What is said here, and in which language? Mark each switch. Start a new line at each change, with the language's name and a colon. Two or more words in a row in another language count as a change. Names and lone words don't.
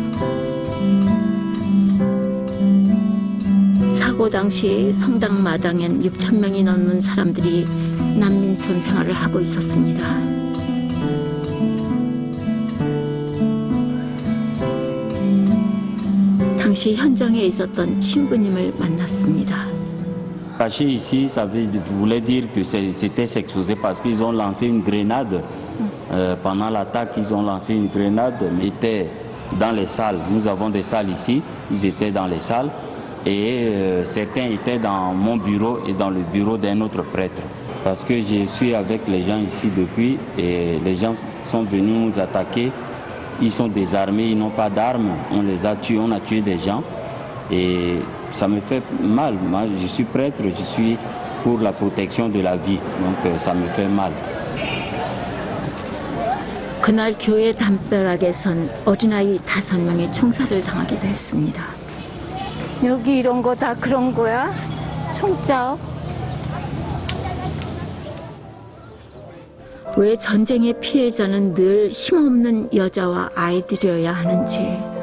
Korean: 사고 당시 성당 마당엔 6,000명이 넘는 사람들이 난민촌 생활을 하고 있었습니다. 당시 현장에 있었던 친구님을 만났습니다.
French: Caché ici, ça voulait dire que c'était s'exposer parce qu'ils ont lancé une grenade. Pendant l'attaque, ils ont lancé une grenade, mais ils étaient dans les salles. Nous avons des salles ici, ils étaient dans les salles. Et certains étaient dans mon bureau et dans le bureau d'un autre prêtre. Parce que je suis avec les gens ici depuis et les gens sont venus nous attaquer. Ils sont désarmés, ils n'ont pas d'armes, on les a tués, on a tué des gens. Et ça me fait mal. Moi, je suis prêtre, je suis pour la protection de la vie. Donc ça me fait mal.
Korean: 그날 교회 담벼락에선 어린아이 5명이 총살을 당하기도 했습니다. 여기 이런 거 다 그런 거야? 총짝? 왜 전쟁의 피해자는 늘 힘없는 여자와 아이들이어야 하는지.